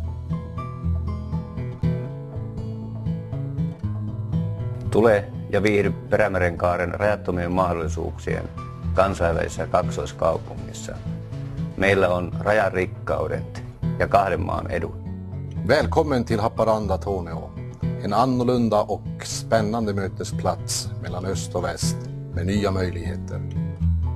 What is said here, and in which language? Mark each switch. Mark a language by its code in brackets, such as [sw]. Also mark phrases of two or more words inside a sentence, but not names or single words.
[fi] Tule ja viihdy Perämerenkaaren rajattomien mahdollisuuksien kansainvälisessä kaksoiskaupungissa. Meillä on rajarikkaudet ja kahden maan edut. [sv] Välkommen till Haparanda-Torneå. En annorlunda och spännande mötesplats mellan öst och väst med nya möjligheter.